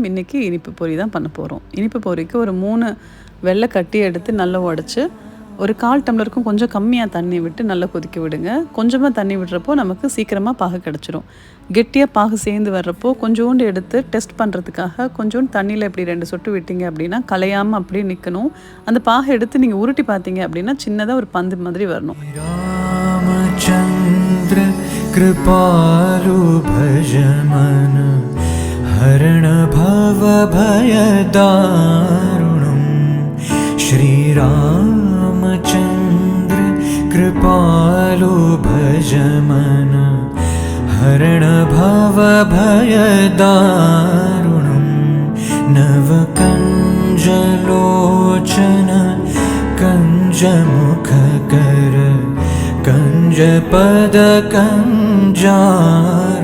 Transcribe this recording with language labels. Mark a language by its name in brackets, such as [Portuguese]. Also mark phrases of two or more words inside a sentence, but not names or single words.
[Tamil] இன்றைக்கி இனிப்பு பொரி தான் பண்ண போகிறோம். இனிப்பு பொரிக்கு ஒரு 3 வெள்ளை கட்டி எடுத்து நல்லா உடச்சி ஒரு 1/4 டம்ளருக்கும் கொஞ்சம் கம்மியாக தண்ணி விட்டு நல்லா கொதிக்க விடுங்க. கொஞ்சமாக தண்ணி விடுறப்போ நமக்கு சீக்கிரமாக பாகு கிடச்சிரும். கெட்டியாக பாகு சேர்ந்து வர்றப்போ கொஞ்சோண்டு எடுத்து டெஸ்ட் பண்ணுறதுக்காக கொஞ்சோண்டு தண்ணியில் இப்படி 2 சொட்டு விட்டீங்க அப்படின்னா கலையாமல் அப்படியே நிற்கணும். அந்த பாகை எடுத்து நீங்கள் உருட்டி பார்த்தீங்க அப்படின்னா சின்னதாக ஒரு பந்து மாதிரி வரணும். [Sanskrit] रामचंद्र कृपालु भज मन हरण भव भय दारुणं श्री रामचंद्र कृपालु भज मन हरण भव भय दारुणं नव कंजलोचन कंजमुख कर कंजपद कंजा